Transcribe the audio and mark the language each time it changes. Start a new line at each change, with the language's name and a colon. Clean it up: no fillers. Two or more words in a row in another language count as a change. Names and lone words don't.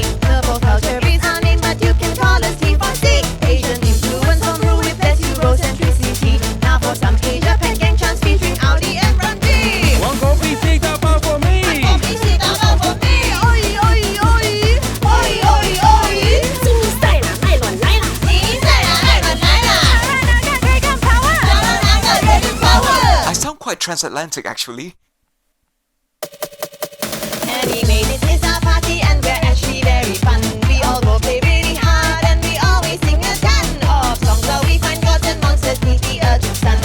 English: The folk culture is our name, but you can call us T4C. Asian influence on rule with less Eurocentricity. Now for some Asia Pac gang chants featuring Audi and Randy. One coffee, take up for me. Oi, oi, oi. Oi, oi, oi.
Chinese: 新赛啦，艾伦来啦。新赛啦，艾伦来啦。
English: Dragon power. Dragon power. I sound quite transatlantic, actually. Animated is our party and we're actually very fun. We all go play really hard and we always sing a ton of songs where we find gods and monsters beneath the earth's sun.